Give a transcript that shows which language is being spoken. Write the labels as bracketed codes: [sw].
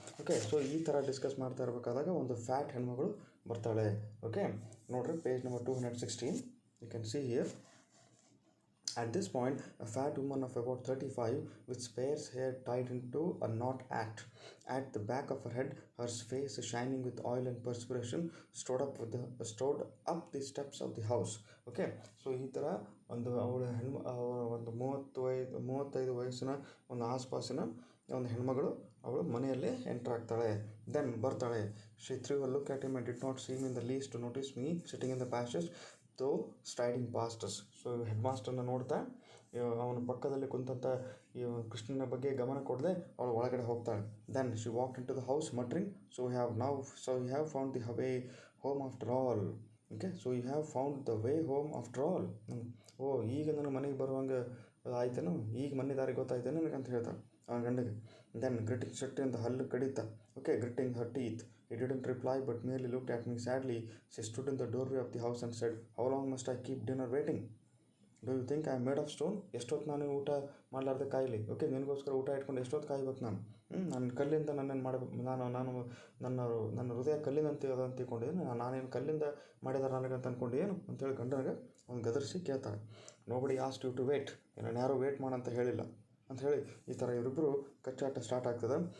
[kn] Okay, so ಈ ಥರ discuss ಮಾಡ್ತಾ ಇರಬೇಕಾದಾಗ ಒಂದು ಫ್ಯಾಟ್ ಹೆಣ್ಮಗಳು ಬರ್ತಾಳೆ. ಓಕೆ, ನೋಡ್ರಿ page number 216, [en] You can see here. At this point, a fat woman of about 35, with sparse hair tied into a knot at the back of her head, her face shining with oil and perspiration, strode up the steps of the house. [kn] Okay, so ಈ ಥರ ಒಂದು ಒಂದು 35 ವಯಸ್ಸಿನ ಒಂದು ಆಸ್ಪಾಸಿನ ಒಂದು ಹೆಣ್ಮಗಳು ಅವಳು ಮನೆಯಲ್ಲೇ ಎಂಟರ್ ಆಗ್ತಾಳೆ. ದೆನ್ ಬರ್ತಾಳೆ. [en] She threw a look at him and did not seem in the least to notice me sitting in the passage, though striding past us. [kn] So head ಮಾಸ್ಟರ್ನ ನೋಡ್ತಾ ಅವನ ಪಕ್ಕದಲ್ಲಿ ಕುಂತಂಥ ಈ ಕೃಷ್ಣನ ಬಗ್ಗೆ ಗಮನ ಕೊಡದೆ ಅವಳು ಒಳಗಡೆ ಹೋಗ್ತಾಳೆ. [en] Then she walk into the house muttering, so you have found the way home after all. [kn] Okay, [en] So you have found the way home after all. [kn] ಈಗ ನನಗೆ ಮನೆಗೆ ಬರುವಂಗೆ ಆಯ್ತೇನು, ಈಗ ಮನೆ ದಾರಿ ಗೊತ್ತಾಯ್ತೇನು ನನಗೆ ಅಂತ ಹೇಳ್ತಾಳೆ ಅವನ ಗಂಡಗೆ. [en] then gritting ಶೆಟ್ಟಿಂದ [kn] ಹಲ್ಲು ಕಡಿತ. [en] Okay, gritting her teeth. He didn't reply but merely looked at me sadly. She stood in the doorway of the house and said, "How long must I keep dinner waiting? Do you think I am made of stone? [kn] ಎಷ್ಟೊತ್ತು ನಾನು ಊಟ ಮಾಡಲಾರ್ದೆ ಕಾಯಲಿ? Okay, ನಿನಗೋಸ್ಕರ ಊಟ ಇಟ್ಕೊಂಡು ಎಷ್ಟೊತ್ತು ಕಾಯ್ಬೇಕು ನಾನು? ನನ್ನ ಕಲ್ಲಿಂದ ನನ್ನನ್ನು ಮಾಡಬೇಕು, ನನ್ನ ಹೃದಯ ಕಲ್ಲಿನಂತೆ ಅದ ಅಂತ ತಿಳ್ಕೊಂಡಿದ್ದೀನಿ, ನಾನೇನು ಕಲ್ಲಿಂದ ಮಾಡಿದಾರೆ ನನಗಂತ ಅಂದ್ಕೊಂಡು ಏನು ಅಂತೇಳಿ ಗಂಡನಿಗೆ ಅವ್ನು ಗದರಿಸಿ ಕೇಳ್ತಾಳೆ. [en] nobody asked you to wait, [kn] ನಾನು ಯಾರೂ ವೇಟ್ ಮಾಡಂತ ಹೇಳಿಲ್ಲ ಅಂತ ಹೇಳಿ ಈ ಥರ ಇವರಿಬ್ಬರು ಕಚ್ಚಾಟ ಸ್ಟಾರ್ಟ್ ಆಗ್ತದೆ.